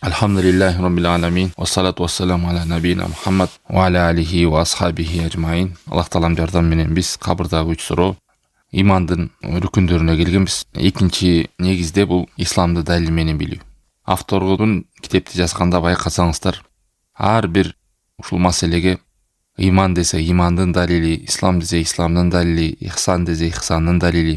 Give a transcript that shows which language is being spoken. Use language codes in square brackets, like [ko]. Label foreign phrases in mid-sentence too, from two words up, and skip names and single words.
[ar] الحمد لله رب العالمين. والصلاة والسلام على نبينا محمد وعلى آله وأصحابه أجمعين. [ky] Аллах таалам жардам менен биз кабырдагы 3 суроо имандын рүкүндөрүнө келгенбиз. Экинчи негизде бул исламды далил менен билүү. Автордун китепти жазганда байкасаңыздар, ар бир ушул маселеге иман десе имандын далили, ислам десе исламдын далили, ихсан десе ихсандын далили.